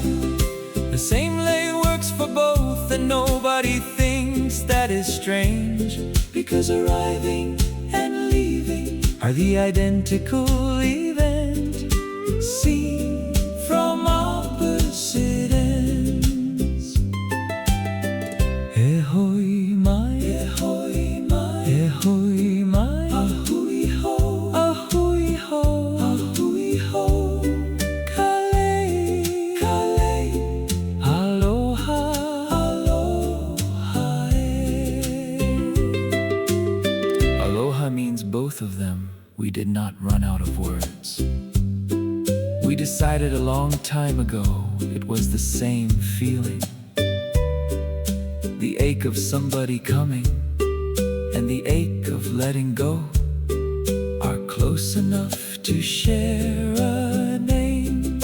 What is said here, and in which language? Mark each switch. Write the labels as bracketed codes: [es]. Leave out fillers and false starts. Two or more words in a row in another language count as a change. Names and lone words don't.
[en] The same lay works for both, and nobody thinks that is strange, because arriving and leaving are the identical event, seen from opposite ends. [haw] E hoi mai, e hoi mai, e hoi mai. Ahui ho, ahui ho, ahui ho. Kalei, kalei, aloha, aloha. [en] Aloha means both of them. We did not run out of words. We decided a long time ago it was the same feeling. The ache of somebody coming and the ache of letting go are close enough to share a name.